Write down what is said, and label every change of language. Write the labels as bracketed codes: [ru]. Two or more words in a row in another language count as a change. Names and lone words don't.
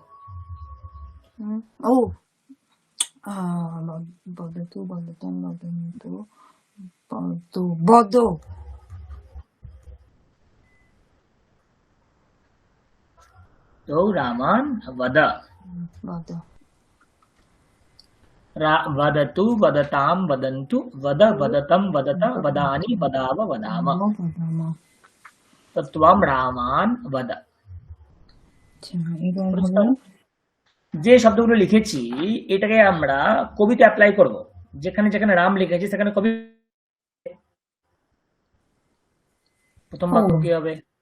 [sa] ও বদতু বদতম বদন্তু বদতু বদ তো রামান বদ বদ वदतु वदतां वदन्तु वद वदतं वदत वदानि वदाव वदाम। তো ত্বম রামান বদ। [bn] এবার হলো যে শব্দগুলো লিখেছি এটাকে আমরা কবিতে অ্যাপ্লাই করব। যেখানে যেখানে রাম লিখেছি সেখানে কবি প্রথম বাক্য কি হবে?